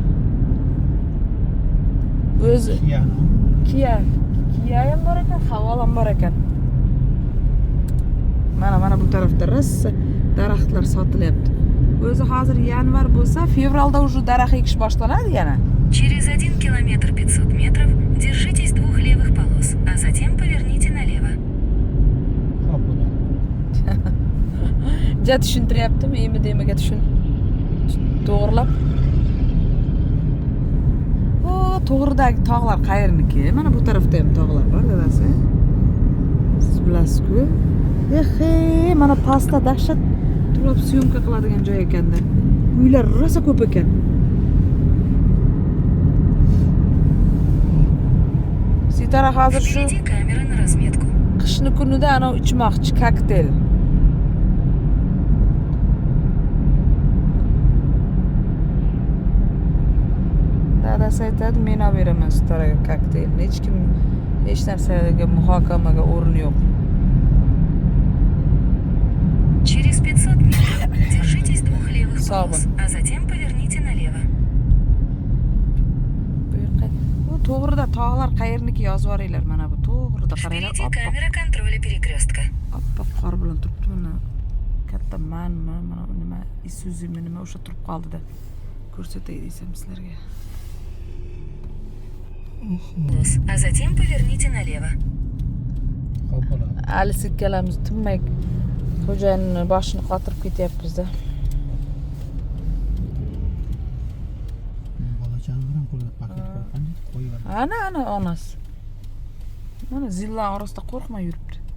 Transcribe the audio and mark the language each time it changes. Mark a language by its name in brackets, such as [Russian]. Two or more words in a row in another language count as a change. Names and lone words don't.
[Uzbek] O'zi Kia ham bor ekan, Haval ham bor ekan. Mana bu tarafda rosa daraxtlar sotilyapti. O'zi hozir yanvar bo'lsa, fevralda уже daraxt ekish boshlanadi yana. [Russian] Через 1 километр 500 метров держитесь двух левых полос, а затем поверните налево. [Uzbek] Xo'p bo'ladi. Ja tushuntiryaptimi, demaga to'g'rilab. O, to'g'ridagi tog'lar qayerniki? Mana bu tarafda ham tog'lar bor, dadasi. Siz bilasiz-ku. Mana pastda dahshat turib syomka qiladigan joy ekanda. Uylar rosa ko'p ekan. Sitara hozir shu [Russian] Впереди камера на разметку. [Uzbek] qishni kunida ana ichmoqchi kokteyl. Dadasi aytadi, men olib beraman Sitaraga kokteylni. Hech kim hech narsaga muhokamaga o'rin yo'q. [Russian] Через 500 метров держитесь двух левых Сава. полос, а затем поверните налево. [Uzbek] Bu to'g'rida tog'lar qayerniki yozib yuboringlar, mana bu to'g'rida qaranglar. [Russian] Впереди камера контроля перекрестка. [Uzbek] Oppoq qor bilan turibdi mana. Katta mana nima Isuzu nima o'sha turib qoldi-da. Ko'rsatay desam sizlarga. [Russian] А затем поверните налево. [Uzbek] Xo'p bo'ladi. Ali sikkalamiz tinmay xo'jayinning boshini qotirib ketyapmiz-da. Bolachani bilan qo'liga paket qo'ygan, qo'yib. Ana onasi. Mana zillar orasida qo'rqmay yuribdi.